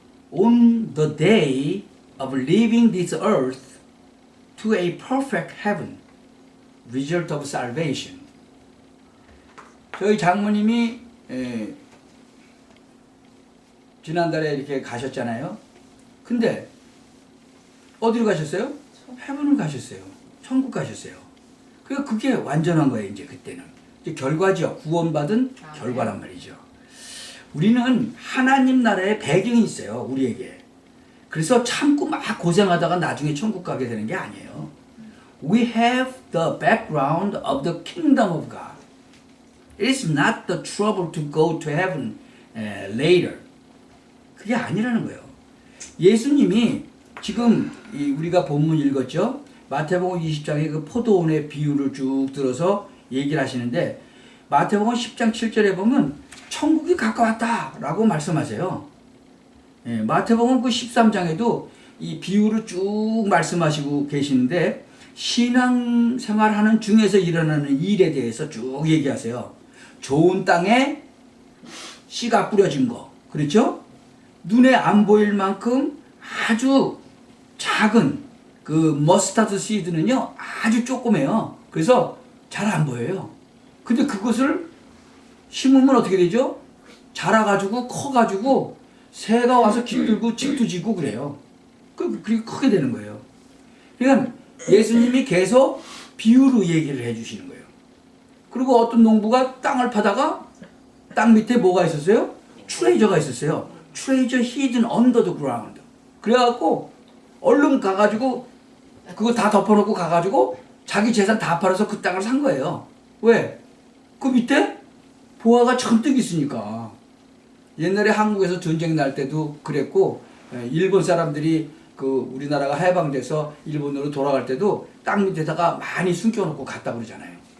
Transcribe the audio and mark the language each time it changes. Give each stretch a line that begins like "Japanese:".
English: On the day of leaving this earth to a perfect heaven, result of salvation.
Korean: 저희 장모님이 지난달에 이렇게 가셨잖아요. 근데 어디로 가셨어요? 헤븐을 가셨어요. 천국 가셨어요. 그러니까 그게 완전한 거예요. 이제 그때는 이제 결과죠. 구원받은 결과란 말이죠. 우리는 하나님 나라의 배경이 있어요. 우리에게. 그래서 참고 막 고생하다가 나중에 천국 가게 되는 게 아니에요.
English: We have the background of the kingdom of God. It's not the trouble to go to heaven later.
Korean: 그게 아니라는 거예요. 예수님이 지금 우리가 본문 읽었죠? 마태복음 20장의 그 포도원의 비유를 쭉 들어서 얘기를 하시는데 마태복음 10장 7절에 보면 천국이 가까웠다라고 말씀하세요. 예, 마태복음 그 13장에도 이 비유를 쭉 말씀하시고 계시는데 신앙생활하는 중에서 일어나는 일에 대해서 쭉 얘기하세요. 좋은 땅에 씨가 뿌려진 거, 그렇죠? 눈에 안 보일 만큼 아주 작은 그 머스타드 씨드는요 아주 조그매요. 그래서 잘 안 보여요. 근데 그것을 심으면 어떻게 되죠? 자라가지고 커가지고 새가 와서 깃들고 집도 짓고 그래요. 그렇게 크게 되는 거예요. 그러니까 예수님이 계속 비유로 얘기를 해주시는 거예요. 그리고 어떤 농부가 땅을 파다가 땅 밑에 뭐가 있었어요? 트레이저가 있었어요.
English: 트레이저 hidden under the ground.
Korean: 그래갖고 얼른 가가지고 그거 다 덮어놓고 가가지고 자기 재산 다 팔아서 그 땅을 산 거예요. 왜? 그 밑에 보화가 잔뜩 있으니까. 옛날에 한국에서 전쟁 날 때도 그랬고 일본 사람들이 그 우리나라가 해방돼서 일본으로 돌아갈 때도 땅 밑에다가 많이 숨겨놓고 갔다 그러잖아요.